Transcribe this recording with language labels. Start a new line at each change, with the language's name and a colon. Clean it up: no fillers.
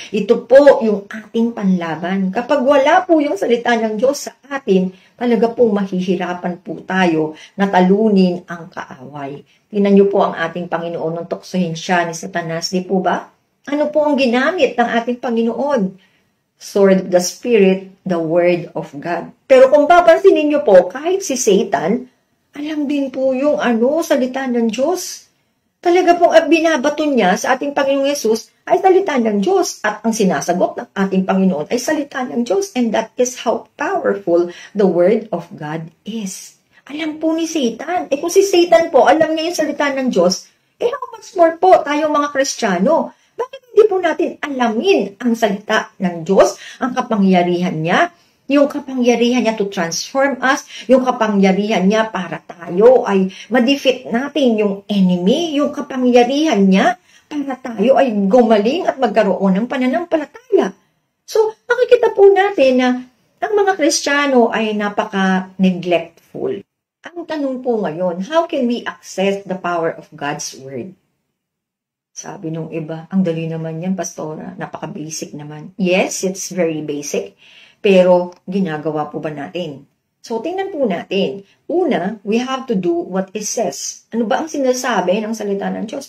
Filipino: Ito po yung ating panlaban. Kapag wala po yung salita ng Diyos sa atin, talaga po mahihirapan po tayo na talunin ang kaaway. Tingnan niyo po ang ating Panginoon nung tuksohin siya ni Satanas, di po ba? Ano po ang ginamit ng ating Panginoon?
English: Sword of the Spirit, the Word of God.
Filipino: Pero kung papansinin niyo po, kahit si Satan, alam din po yung salita ng Diyos. Talaga pong binabato niya sa ating Panginoong Yesus ay salita ng Diyos. At ang sinasagot ng ating Panginoon ay salita ng Diyos.
English: And that is how powerful the Word of God is.
Filipino: Alam po ni Satan. Kung si Satan po, alam niya yung salita ng Diyos,
English: how much more
Filipino: po tayong mga Kristiyano? Bakit hindi po natin alamin ang salita ng Diyos, ang kapangyarihan niya, yung kapangyarihan niya
English: to transform us,
Filipino: yung kapangyarihan niya para tayo ay ma-defeat natin yung enemy, yung kapangyarihan niya para tayo ay gumaling at magkaroon ng pananampalataya. So, makikita po natin na ang mga Kristiyano ay napaka-neglectful. Ang tanong po ngayon,
English: how can we access the power of God's Word?
Filipino: Sabi nung iba, ang dali naman yan, Pastora, napaka-basic naman.
English: Yes, it's very basic.
Filipino: Pero, ginagawa po ba natin? So, tingnan po natin.
English: Una, we have to do what it says.
Filipino: Ano ba ang sinasabi ng salita ng Diyos?